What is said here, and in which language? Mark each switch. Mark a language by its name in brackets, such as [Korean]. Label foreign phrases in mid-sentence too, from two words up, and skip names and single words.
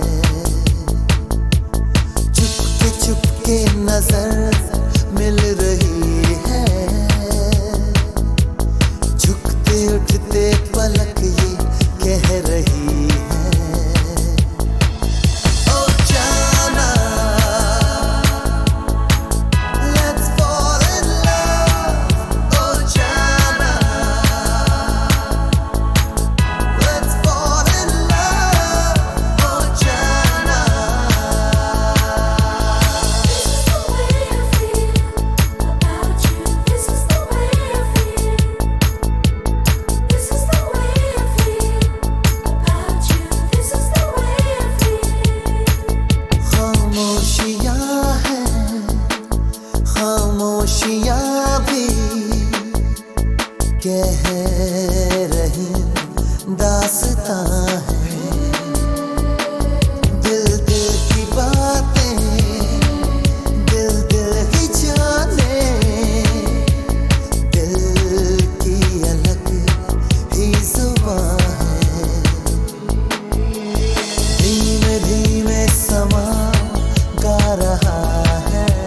[Hindi] चुपके चुपके नजर मिल रही है, झुकते उठते पलक ये कह रही है, ओ जाना [English] let's fall in love, [Hindi] ओ जाना [English] let's fall in love, [Hindi] ओ जाना। [English] This is the way I feel about you. This is the way I feel about you. This is the way I feel. [Hindi] खामोशियाँ हैं, खामोशियाँ भी कह रही दास्तां है, दिल दिल की बातें दिल दिल ही जाने, दिल की अलग ही जुबां है, धीमे धीमे समा गा रहा है,